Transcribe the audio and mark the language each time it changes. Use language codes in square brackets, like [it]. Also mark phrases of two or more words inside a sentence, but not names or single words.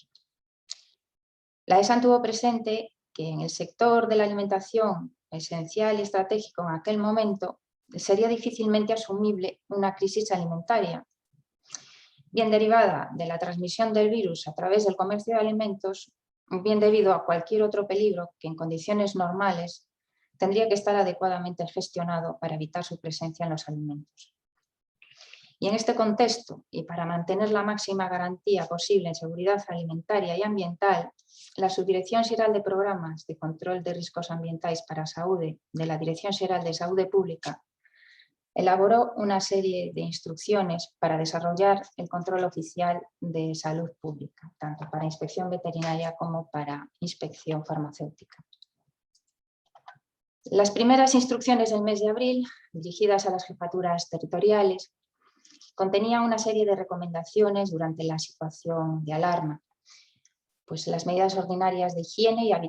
[es] La ESAN tuvo presente que en el sector de la alimentación esencial y estratégico en aquel momento sería difícilmente asumible una crisis alimentaria, bien derivada de la transmisión del virus a través del comercio de alimentos, bien debido a cualquier otro peligro que en condiciones normales tendría que estar adecuadamente gestionado para evitar su presencia en los alimentos. Y en este contexto, y para mantener la máxima garantía posible en seguridad alimentaria y ambiental, la Subdirección Xeral de Programas de Control de Riscos Ambientais para a Saúde de la Dirección Xeral de Saúde Pública elaboró una serie de instrucciones para desarrollar el control oficial de salud pública, tanto para inspección veterinaria como para inspección farmacéutica. Las primeras instrucciones del mes de abril, dirigidas a las jefaturas territoriales, contenían una serie de recomendaciones durante la situación de alarma, pues las medidas ordinarias de higiene y